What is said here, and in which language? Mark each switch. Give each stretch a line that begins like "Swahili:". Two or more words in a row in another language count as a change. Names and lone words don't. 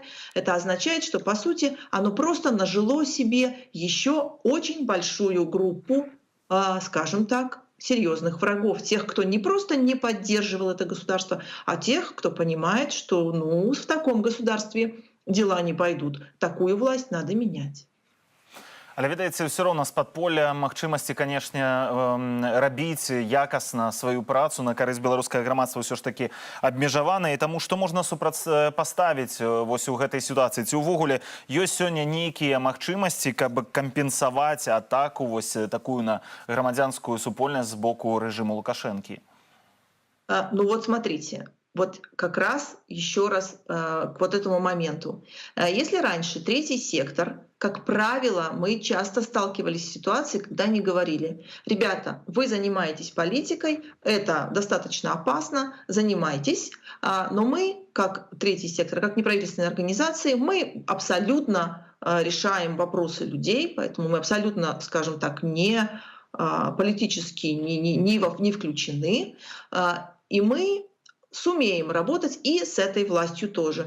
Russian: Это означает, что, по сути, оно просто нажило себе еще очень большую группу, скажем так, серьезных врагов. Тех, кто не просто не поддерживал это государство, а тех, кто понимает, что в таком государстве дела не пойдут. Такую власть надо менять.
Belarusian: Але ведаеце, ўсё роўна з падполля магчымасці, канешне, рабіць якасна сваю працу на карысць беларускага грамадства ўсё ж такі абмежавана. І таму што можна супрацьпаставіць вось у гэтай сітуацыі? Ці ўвогуле ёсць сёння нейкія магчымасці, каб кампенсаваць атаку вось такую на грамадзянскую супольнасць з боку рэжыму Лукашэнкі?
Russian: Ну вот смотрите. Вот как раз еще раз к вот этому моменту. Если раньше третий сектор, как правило, мы часто сталкивались с ситуацией, когда они говорили: ребята, вы занимаетесь политикой, это достаточно опасно, занимайтесь, но мы, как третий сектор, как неправительственные организации, мы абсолютно решаем вопросы людей, поэтому мы абсолютно, скажем так, не политически не включены, и мы сумеем работать и с этой властью тоже.